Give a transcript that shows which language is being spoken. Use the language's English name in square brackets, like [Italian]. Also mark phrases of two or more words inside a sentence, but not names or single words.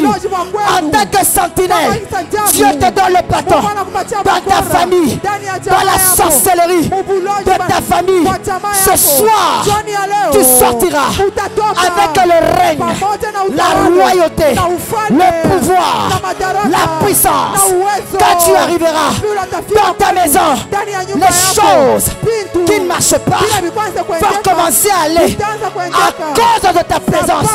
[Swahili] ulozi wa kwenu. [French] En tant que sentinelle, [Swahili] Kama itajabu. [French] Dieu te donne le bâton. [Swahili] Mungu anakupatia [French] Dans ta [Swahili] bakora. [French] famille, [Swahili] Ndani ya [French] dans [Swahili] jamaa [French] la [Swahili] yako. [French] sorcellerie [Swahili] Ubulozi [French] de ta famille, [Swahili] kwa jamaa [French] ce [Swahili] yako. [French] soir, [Swahili] Jioni ya leo. [French] tu sors sortira avec le règne, la royauté, le pouvoir, la puissance. Quand tu arriveras dans ta maison, les choses qui ne marchent pas vont commencer à aller à cause de ta présence.